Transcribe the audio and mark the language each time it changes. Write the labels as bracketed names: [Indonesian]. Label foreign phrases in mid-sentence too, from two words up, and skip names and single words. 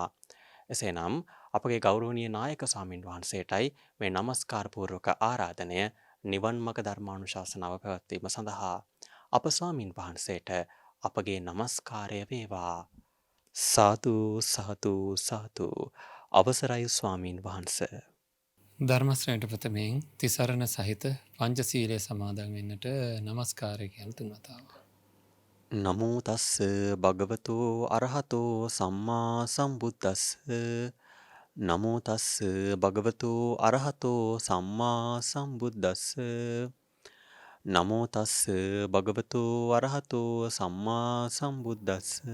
[Sinhala] එසේනම් අපගේ ගෞරවනීය නායක ස්වාමින් වහන්සේටයි මේ নমස්කාර පූර්වක ආරාධනය නිවන් මඟ ධර්මානුශාසනාව පැවැත්වීම සඳහා අප ස්වාමින් වහන්සේට අපගේ নমස්කාරය වේවා. සාදු සාදු සාදු. අවසරයි ස්වාමින් වහන්සේ. ධර්මශ්‍රේණිට ප්‍රථමයෙන් තිසරණ සහිත පංචශීලය සමාදන් වෙන්නට নমස්කාරය කියන තුන් වතාවක්. [Pali] නමෝ තස්ස භගවතු අරහතෝ සම්මා සම්බුද්දස්ස. නමෝ තස්ස භගවතු අරහතෝ සම්මා සම්බුද්දස්ස. නමෝ තස්ස භගවතු අරහතෝ සම්මා සම්බුද්දස්ස.